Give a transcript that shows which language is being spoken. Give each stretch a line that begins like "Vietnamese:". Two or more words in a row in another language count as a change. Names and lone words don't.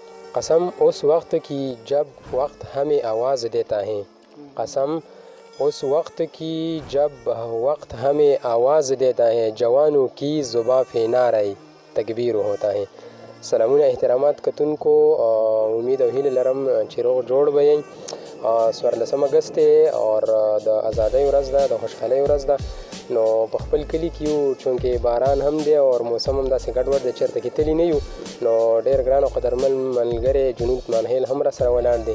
Urdu: قسم اس وقت کی جب وقت ہمیں آواز دیتا ہے. قسم اس وقت کی جب وقت ہمیں آواز دیتا ہے، جوانوں کی زباں پہ نعرۂ تکبیر ہوتا है।
Pashto: सलामونه احترامات کتونکو امید او هیله لرم چې روغ جوړ به یئ. 14 اګست اور د ازادۍ ورځ ده، د خوشحالۍ ورځ ده. نو په خپل کلي کې یو، چونکې باران هم دی او موسم هم داسې ګډوډ دی، چېرته کې تللی نه یو. نو ډېر ګران او قدرمن ملګری جنود مانهیل هم را سره ولاړ دی.